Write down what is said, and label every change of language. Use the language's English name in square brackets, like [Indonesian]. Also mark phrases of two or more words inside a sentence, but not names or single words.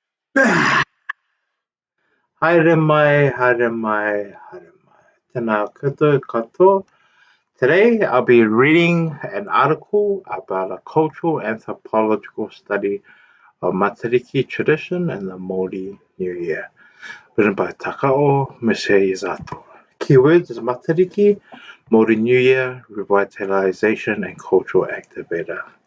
[Māori] Haere mai, haere mai, haere mai. Tēnā koutou katoa. [English] Today I'll be reading an article about a cultural anthropological study of Matariki tradition and the Maori New Year, written by Takao Miseyazato. Keywords is Matariki, Maori New Year, revitalization and cultural activator.